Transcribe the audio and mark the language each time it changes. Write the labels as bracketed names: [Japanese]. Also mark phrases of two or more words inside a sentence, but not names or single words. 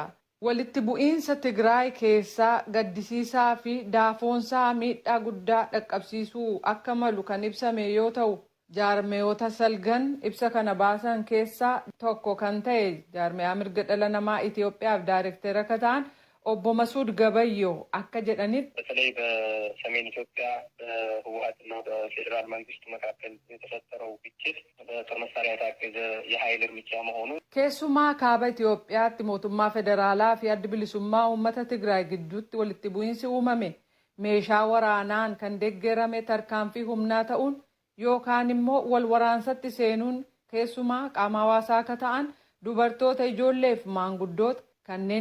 [Oromo] Walitti bu'iinsa Tigraay keessaa gaddisiisaa fi daafoonsaa miidhaa guddaa dhaqqabsiisuu akka malu kan ibsame yoo ta'u, jaarmeeyota salgan ibsa kana baasan keessaa tokko kan ta'e jaarmeeyaa mirga dhala namaa Itiyoophiyaaf daayirektara akka ta'an obbo Masuud Gabayyoo akka jedhanitti [Amharic] በተለይ በሰሜን ኢትዮጵያ በህወሓትና በፌዴራል መንግስቱ መካከል የተፈጠረው ግጭት በጦር መሳሪያ የታገዘ የኃይል እርምጃ መሆኑ [Oromo] keessumaa kaaba Itiyoophiyaatti mootummaa federaalaa fi adda bilisummaa uummata Tigraay gidduutti walitti bu'iinsi uumame meeshaa waraanaan kan deeggarame tarkaanfii humnaa ta'uun yookaan immoo wal waraansatti seenuun keessumaa qaama hawaasaa akka ta'an dubartoota ijoolleef maanguddoota kanneen